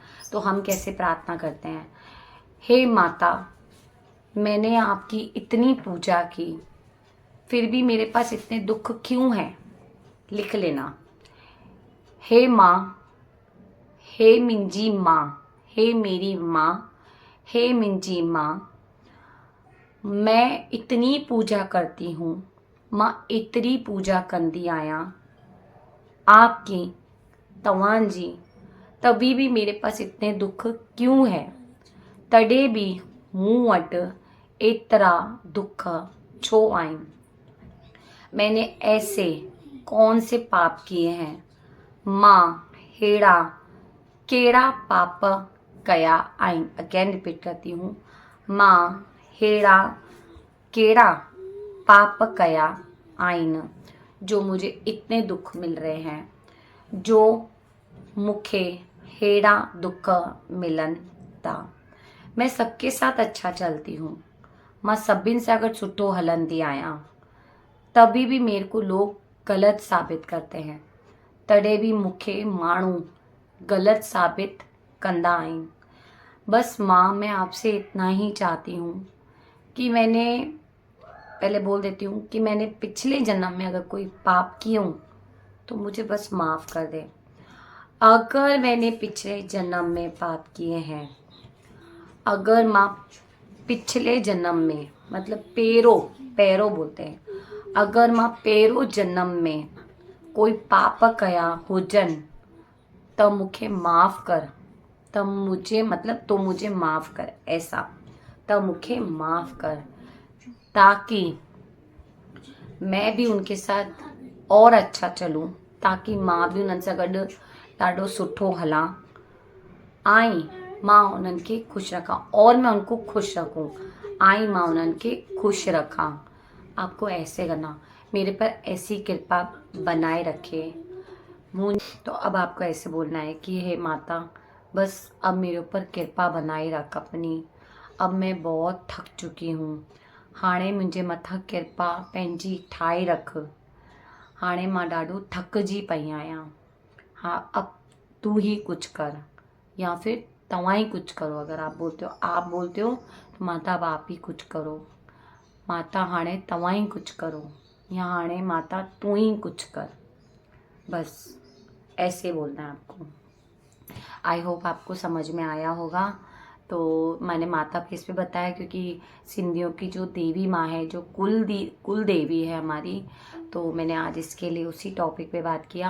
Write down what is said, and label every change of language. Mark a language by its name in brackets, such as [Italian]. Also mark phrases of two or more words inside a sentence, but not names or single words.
[Hindi] तो हम कैसे प्रार्थना करते हैं, हे माता, मैंने आपकी इतनी पूजा की, फिर भी मेरे पास इतने दुख क्यों हैं, लिख लेना। हे माँ, हे [Sindhi] मुंहिंजी माँ, [Hindi] हे मेरी माँ, हे [Sindhi] मुंहिंजी माँ, [Hindi] मैं इतनी पूजा करती हूँ, [Sindhi] मां एतिरी पूजा कंदी आहियां [Hindi] आपकी, तव्हांजी, तभी भी मेरे पास इतने दुख क्यों है, [Sindhi] तॾहिं बि मूं वटि एतिरा दुख छो आहिनि। [Hindi] मैंने ऐसे कौन से पाप किए हैं, [Sindhi] मां हेड़ा केड़ा पाप कया आहिनि। [English] again repeat [Hindi] करती हूँ, [Sindhi] मां हेड़ा केड़ा पाप कया आहिनि जो [Hindi] मुझे इतने दुख मिल रहे हैं, [Sindhi] जो मूंखे हेड़ा दुख मिलन था। [Hindi] मैं सबके साथ अच्छा चलती हूँ, [Sindhi] मां सभिनि सां गॾु सुठो हलंदी आहियां, [Hindi] तभी भी मेरे को लोग गलत साबित करते हैं, [Sindhi] तॾहिं बि मूंखे माण्हू गलत साबित कंदा आहिनि। [Hindi] बस माँ, मैं आपसे इतना ही चाहती हूँ कि मैंने, पहले बोल देती हूँ कि मैंने पिछले जन्म में अगर कोई पाप किए हूँ तो मुझे बस माफ़ कर दे। अगर मैंने पिछले जन्म में पाप किए हैं, अगर माँ पिछले जन्म में, मतलब पैरों बोलते हैं, अगर माँ पैरों जन्म में कोई [Sindhi] पाप कया हुजन त मूंखे माफ़ कर, [Hindi] त मुझे मतलब तो मुझे माफ़ कर, ऐसा [Sindhi] त मूंखे माफ़ कर, [Hindi] ताकि मैं भी उनके साथ और अच्छा चलूं, ताकि [Sindhi] मां भी उन्हनि सां गॾु ॾाढो सुठो हलां, आई मां उन्हनि खे ख़ुशि रखां [Hindi] और मैं उनको खुश रखूं, [Sindhi] आई मां उन्हनि खे खुश रखां। [Hindi] आपको ऐसे करना, मेरे पर ऐसी कृपा बनाए रखे। तो अब आपको ऐसे बोलना है कि हे माता, बस अब मेरे ऊपर कृपा बनाए रख अपनी, अब मैं बहुत थक चुकी हूँ, [Sindhi] हाणे मुंहिंजे मथां कृपा पंहिंजी ठाहे रख, हाणे मां ॾाढो थकिजी पई आहियां, [Hindi] हाँ अब तू ही कुछ कर, या फिर [Sindhi] तव्हां ही कुछ करो। [Hindi] अगर आप बोलते हो तो माता अब आप ही कुछ करो, माता [Sindhi] हाणे तव्हां [Hindi] ही कुछ करो, या हाणे माता तू ही कुछ कर, बस ऐसे बोलना है आपको। [English] I hope [Hindi] आपको समझ में आया होगा। तो मैंने माता केस पे बताया क्योंकि सिंधियों की जो देवी माँ है, जो कुल देवी है हमारी, तो मैंने आज इसके लिए उसी टॉपिक पे बात किया।